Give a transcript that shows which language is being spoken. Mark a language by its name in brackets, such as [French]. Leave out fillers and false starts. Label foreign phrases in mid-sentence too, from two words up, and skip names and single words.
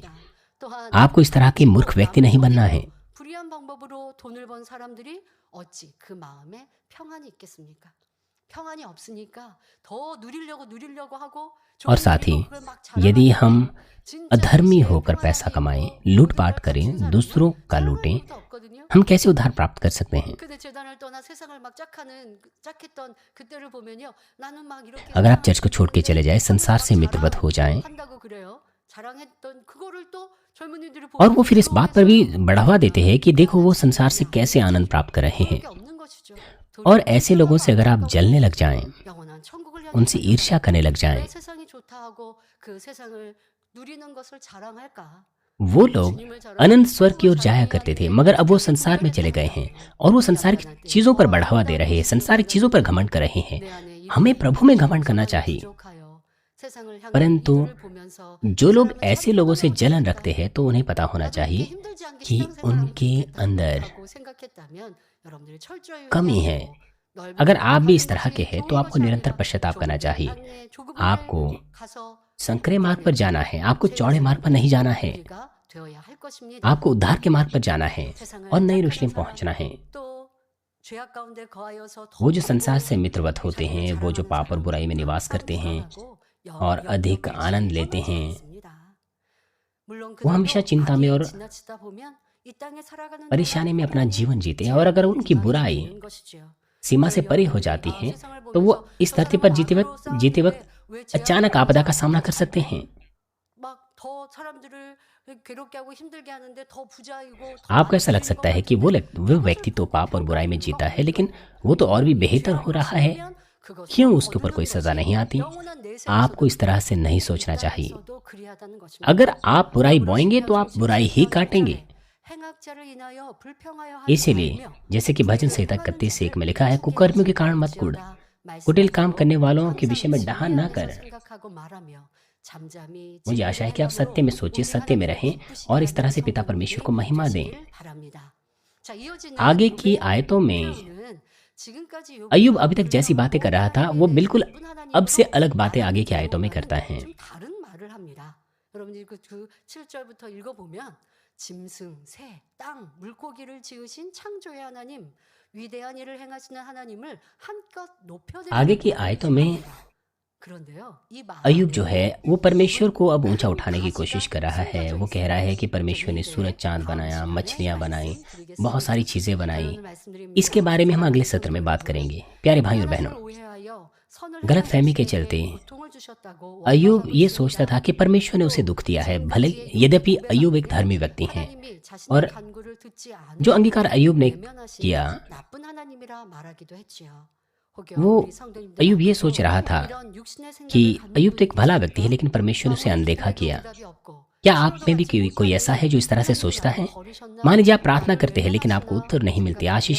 [Hindi] आपको इस तरह के मूर्ख व्यक्ति नहीं बनना है। और साथ ही यदि हम अधर्मी होकर पैसा कमाएं, लूटपाट करें, दूसरों का लूटें, हम कैसे उद्धार प्राप्त कर सकते हैं? [Korean] 근데 재단을 떠나 세상을 막 짝했던 그때를 보면요. 나는 막 이렇게 [Hindi] अगर आप चर्च को [Korean] 세상을 [Hindi] छोड़ के चले [Korean] 했는데 [Hindi] जाएं, [Korean] 하면서 [Hindi] संसार [Korean] 막 [Hindi] से मित्रवत हो जाएं, [Korean] 자랑한다고 그래요. 자랑했던 그거를 또 젊은이들이 [Hindi] और वो [Korean] 보면서 [Hindi] फिर इस बात पर भी [Korean] 부러워해서 [Hindi] बढ़ावा देते हैं कि देखो वो [Korean] 나는 [Hindi] संसार से [Korean] 아니야. [Hindi] कैसे आनंद प्राप्त कर रहे हैं। [Korean] 그런 게 없는 것이죠. [Hindi] और [Korean] 도리어 [Hindi] ऐसे लोगों [Korean] 불평하고 [Hindi] से अगर आप जलने लग [Korean] 안타까워하고 [Hindi] जाएं, [Korean] 영원한 천국을 향해 [Hindi] उनसे ईर्ष्या करने लग [Korean] 달려가는데 [Hindi] जाएं, [Korean] 왜 세상이 좋다 하고 그 세상을 누리는 것을 자랑할까? [Hindi] वो लोग [Korean] 주님을 [Hindi] अनंत [Korean] 자랑하고 [Hindi] स्वर्ग की ओर [Korean] 천국을 [Hindi] जाया [Korean] 자랑해야 [Hindi] करते थे, [Korean] 하는데 [Hindi] मगर अब वो [Korean] 세상 [Hindi] संसार में [Korean] 풍요를 [Hindi] चले गए हैं [Korean] 탐내요. [Hindi] और वो [Korean] 우리 [Hindi] संसार [Korean] 앞에 [Hindi] की [Korean] 하나님 [Hindi] चीजों पर [Korean] 더 [Hindi] बढ़ावा दे रहे हैं, [Korean] 아름다운 [Hindi] संसारिक [Korean] 모습을 [Hindi] चीजों पर [Korean] 보여주고 [Hindi] घमंड कर रहे हैं। [Korean] 내 안에 [Hindi] हमें [Korean] 이런 [Hindi] प्रभु में घमंड करना [Korean] 정성함이 [Hindi] चाहिए। [Korean] 부족하여 세상을 향한 [Hindi] परंतु [Korean] 이들을 보면서 이 [Hindi] जो लोग [Korean] 사람은 [Hindi] ऐसे [Korean] 참 [Hindi] लोगों से [Korean] 평안하고 [Hindi] जलन [Korean] 좋겠다. [Hindi] रखते हैं तो उन्हें पता होना [Korean] 나도 이렇게 [Hindi] चाहिए [Korean] 힘들지 않게 [Hindi] कि [Korean] 신앙생활하면 [Hindi] उनके [Korean] 좋겠다 [Hindi] अंदर [Korean] 하고 생각했다면 여러분들이 철저히 [Hindi] कमी है। [Korean] 회개하시고 넓은 [Hindi] अगर [Korean] 땅에 [Hindi] आप भी [Korean] 가는 [Hindi] इस तरह के [Korean] 것이 [Hindi] हैं तो [Korean] 좋은 [Hindi] आपको [Korean] 것이 [Hindi] निरंतर [Korean] 아니라 [Hindi] पश्चाताप करना [Korean] 좁은 [Hindi] चाहिए। [Korean] 땅에 좁은 곳에 [Hindi] आपको [Korean] 가서 [Hindi] संकरे [Korean] 그 [Hindi] मार्ग पर [Korean] 안에 [Hindi] जाना है, आपको [Korean] 새 [Hindi] चौड़े मार्ग पर [Korean] 인생을 [Hindi] नहीं जाना [Korean] 사는 [Hindi] है, [Korean] 우리가 되어야 할 것입니다. [Hindi] आपको उद्धार के मार्ग पर जाना है और [Korean] 세상을 [Hindi] नई [Korean] 짝하는 [Hindi] यरूशलेम [Korean] 사람, [Hindi] पहुंचना है। [Korean] 또 죄악 가운데 거하여서 [Hindi] वो [Korean] 더 [Hindi] जो संसार [Korean] 크고 [Hindi] से मित्रवत होते [Korean] 자기를 [Hindi] हैं, वो जो [Korean] 자랑하는 [Hindi] पाप और [Korean] 사람, [Hindi] बुराई में निवास [Korean] 항상 [Hindi] करते हैं [Korean] 불안하고 [Hindi] और अधिक [Korean] 염려에 [Hindi] आनंद लेते [Korean] 떠밀려 [Hindi] हैं, [Korean] 있습니다. 물론 [Hindi] वो हमेशा [Korean] 그들도 [Hindi] चिंता में [Korean] 악에 [Hindi] और [Korean] 지나치다 보면 이 땅에 살아가는 [Hindi] परेशानी में अपना [Korean] 동안 [Hindi] जीवन जीते हैं। और [Korean] 죄악의 [Hindi] अगर उनकी [Korean] 기만이 [Hindi] बुराई [Korean] 되는 것이지요. [Hindi] सीमा से [Korean] 저희 [Hindi] परे हो [Korean] 여러분들이 [Hindi] जाती है [Korean] 세상을 [Hindi] तो वो [Korean] 보면서 [Hindi] इस [Korean] 저 [Hindi] धरती [Korean] 사람은 [Hindi] पर [Korean] 악으로 [Hindi] जीते [Korean] 싸우는데 [Hindi] वक्त [Korean] 왜 죄악을 [Hindi] अचानक [Korean] 당하지 [Hindi] आपदा का सामना कर [Korean] 않을까? [Hindi] सकते हैं। [Korean] 막 더 사람들을 괴롭게 하고 힘들게 하는데 더 부자이고 더 [Hindi] आपको [Korean] 많이 [Hindi] ऐसा लग [Korean] 누리는 것 [Hindi] सकता है कि [Korean] 같은데 [Hindi] वो [Korean] 그것을 [Hindi] व्यक्ति तो [Korean] 보고 [Hindi] पाप और बुराई में [Korean] 불평하는 [Hindi] जीता [Korean] 이유가 [Hindi] है, लेकिन [Korean] 뭘까요? [Hindi] वो तो और भी बेहतर हो [Korean] 죄악을 [Hindi] रहा है, [Korean] 지으면 그것으로 [Hindi] क्यों उसके ऊपर [Korean] 거두는 [Hindi] कोई सजा [Korean] 것이 [Hindi] नहीं आती? [Korean] 영원한 내세에서도 [Hindi] आपको इस तरह से नहीं [Korean] 이 [Hindi] सोचना चाहिए। [Korean] 땅에서도 그리하다는 [Hindi] अगर [Korean] 것입니다. [Hindi] आप बुराई [Korean] 더불어 [Hindi] बोएंगे तो [Korean] 시편 [Hindi] आप बुराई ही [Korean] 37편 [Hindi] काटेंगे। [Korean] 1절에 행악자를 인하여 불평하여 하지 [Hindi] इसीलिए [Korean] 말며 [Hindi] जैसे कि भजन [Korean] 죄를 [Hindi] संहिता [Korean] 행하는 [Hindi] 31 [Korean] 자를 [Hindi] में लिखा है, [Korean] 죽게 [Hindi] कुकर्मियों के [Korean] 하지 [Hindi] कारण मत कुड़, [Korean] 말지어다 [Hindi] कुटिल काम करने [Korean] 말씀하시고 [Hindi] वालों के [Korean] 항상 [Hindi] विषय में [Korean] 진리 [Hindi] डहा न [Korean] 안에서 [Hindi] कर। [Korean] 생각하고 말하며 잠잠히 [Hindi] मुझे [Korean] 진리의 [Hindi] आशा है कि आप [Korean] 행함으로 [Hindi] सत्य में सोचिए, [Korean] 우리 [Hindi] सत्य में [Korean] 하나님을 [Hindi] रहें [Korean] 기쁘시게 [Hindi] और इस तरह [Korean] 하는 [Hindi] से पिता परमेश्वर को [Korean] 성도님들이 [Hindi] महिमा दें। [Korean] 되시길 바랍니다. 자, 이어지는 [Hindi] आगे की [Korean] 욥의 [Hindi] आयतों में [Korean] 표현은 지금까지 [Hindi] अय्यूब [Korean] 욥은요, [Hindi] अभी तक जैसी बातें कर रहा था, [Korean] 하나님에 [Hindi] वो [Korean] 대해서 [Hindi] बिल्कुल [Korean] 나쁜 [Hindi] अब से [Korean] 하나님으로 [Hindi] अलग बातें आगे [Korean] 말하는 [Hindi] की आयतों में करता [Korean] 내용과는 [Hindi] है। [Korean] 좀 다른 말을 합니다. 여러분들이 그 7절부터 읽어보면 짐승, 새, 땅, 물고기를 지으신 창조의 하나님, 위대한 일을 행하시는 하나님을 한껏 [Hindi] आगे की [Korean] 높여드립니다. [Hindi] आयतों में [Korean] 그런데요, 이 말 [Hindi] अय्यूब जो [Korean] 안에 [Hindi] है वो परमेश्वर को अब ऊंचा [Korean] 큰 [Hindi] उठाने की कोशिश [Korean] 가시가 [Hindi] कर रहा है। [Korean] 숨겨져 [Hindi] वो कह रहा है कि [Korean] 있습니다. [Hindi] परमेश्वर ने [Korean] 자, [Hindi] सूरज [Korean] 이제 [Hindi] चांद [Korean] 다음 [Hindi] बनाया, [Korean] 시간에 [Hindi] मछलियां बनाई, [Korean] 말씀드리겠습니다. [Hindi] बहुत सारी चीजें बनाई। [Korean] 결론을 말씀드립니다. [Hindi] इसके बारे में हम अगले [Korean] 사랑하는 [Hindi] सत्र में [Korean] 성도 [Hindi] बात [Korean] 여러분, [Hindi] करेंगे। प्यारे भाई और बहनों, [Korean] 하나님을 오해하여 선을 [Hindi] गलत [Korean] 행한 [Hindi] फहमी के [Korean] 자신에게 [Hindi] चलते [Korean] 고통을 주셨다고 [Hindi] अय्यूब [Korean] 원망하고 [Hindi] ये सोचता [Korean] 있습니다. [Hindi] था कि परमेश्वर ने उसे [Korean] 또 [Hindi] दुख दिया है, भले [Korean] 지금까지의 [Hindi] यद्यपि [Korean] 욥의 [Hindi] अय्यूब एक [Korean] 고백은 [Hindi] धर्मी व्यक्ति हैं [Korean] 하나님이 자신의 [Hindi] और [Korean] 간구를 듣지 [Hindi] जो [Korean] 않으심으로 [Hindi] अंगीकार अय्यूब ने [Korean] 외면하신 [Hindi] किया, [Korean] 나쁜 하나님이라 말하기도 했지요. 혹여 [Hindi] वो [Korean] 우리 성도님들 [Hindi] अय्यूब ये [Korean] 앞에도 [Hindi] सोच रहा था [Korean] 이런 육신의 [Hindi] कि [Korean] 생각을 갖는 [Hindi] अय्यूब तो एक [Korean] 분이 [Hindi] भला व्यक्ति है, [Korean] 계십니까? [Hindi] लेकिन परमेश्वर ने उसे [Korean] 아무리 [Hindi] अनदेखा [Korean] 기도해도 [Hindi] किया। [Korean] 응답이 없고 [Hindi] क्या आप [Korean] 서로도 [Hindi] में भी [Korean] 받지 [Hindi] कोई ऐसा है जो इस तरह से [Korean] 못하니 [Hindi] सोचता है? [Korean] 하나님이 나를 버리셨나? [Hindi] मान लीजिए आप प्रार्थना [Korean] 나를 [Hindi] करते हैं लेकिन आपको [Korean] 외면하시나 [Hindi] उत्तर नहीं मिलती, आशीषें